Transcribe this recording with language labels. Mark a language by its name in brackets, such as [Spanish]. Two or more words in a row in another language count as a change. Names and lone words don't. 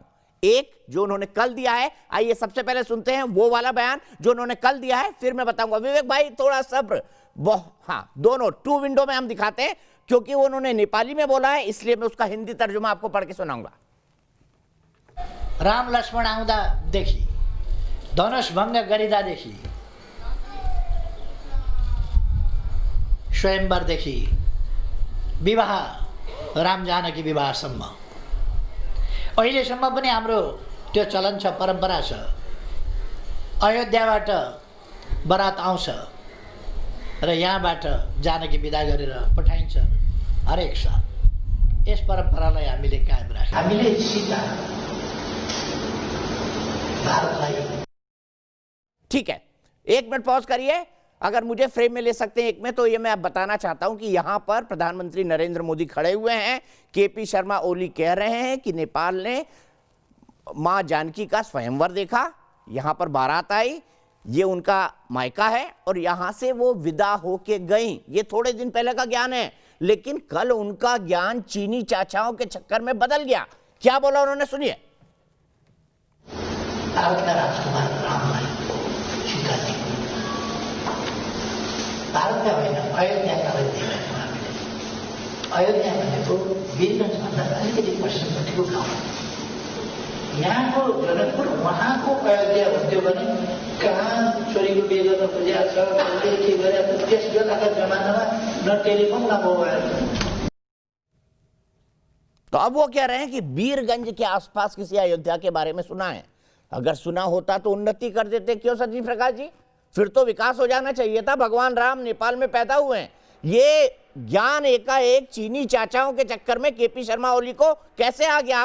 [Hindi] एक जो उन्होंने कल दिया है, आइए सबसे पहले सुनते हैं वो वाला बयान जो उन्होंने कल दिया है, फिर मैं बताऊंगा। विवेक भाई थोड़ा सब्र। हाँ, दोनों [English] two window [Hindi] में हम दिखाते हैं, क्योंकि वो उन्होंने नेपाली में बोला है, इसलिए मैं उसका हिंदी तर्जुमा आपको पढ़ के सुनाऊंगा। [Nepali] राम लक्ष्मण आउँदादेखि, धनुष भङ्ग गरिदादेखि, स्वयंवरदेखि विवाह राम जानकी विवाहसम्म अहिलेसम्म पनि हाम्रो त्यो चलन छ, परम्परा छ। अयोध्याबाट बरात आउँछ र यहाँबाट जानकी विदा गरेर पठाइन्छ हरेक साल। यस परम्परालाई हामीले कायम राख्यौँ। हामीले सीता भारतलाई। [Hindi] ठीक है, एक मिनट पॉज करिए। अगर मुझे फ्रेम में ले सकते हैं एक में, तो ये मैं अब बताना चाहता हूं कि यहां पर प्रधानमंत्री नरेंद्र मोदी खड़े हुए हैं, केपी शर्मा ओली कह रहे हैं कि नेपाल ने मां जानकी का स्वयंवर देखा, यहां पर बारात आई, ये उनका मायका है और यहां से वो विदा होके गई। ये थोड़े दिन पहले का ज्ञान है, लेकिन कल उनका ज्ञान चीनी चाचाओं के चक्कर में बदल गया। क्या बोला उन्होंने, सुनिए। [Nepali] राजकुमार रामलाई सीता दी, भारतका होइन अयोध्याका देखायौँ हामीले। अयोध्या भनेको वीरगञ्जभन्दा अलिकति पश्चिमपट्टिको गाउँ। यहाँको जनकपुर उहाँको अयोध्या हुन्थ्यो भने कहाँ छोरीको बिहे गर्न खोजेको छ, कसले के गरेको छ। त्यस बेलाका जमानामा न टेलिफोन न मोबाइल। [Hindi] तो अब वो कह रहे हैं कि वीरगंज के आसपास किसी अयोध्या के बारे में सुना है। अगर सुना होता तो उन्नति कर देते। क्यों सतीश प्रकाश जी, फिर तो विकास हो जाना चाहिए था। भगवान राम नेपाल में पैदा हुए हैं। ये ज्ञान एकाएक चीनी चाचाओं के चक्कर में केपी शर्मा ओली को कैसे आ गया?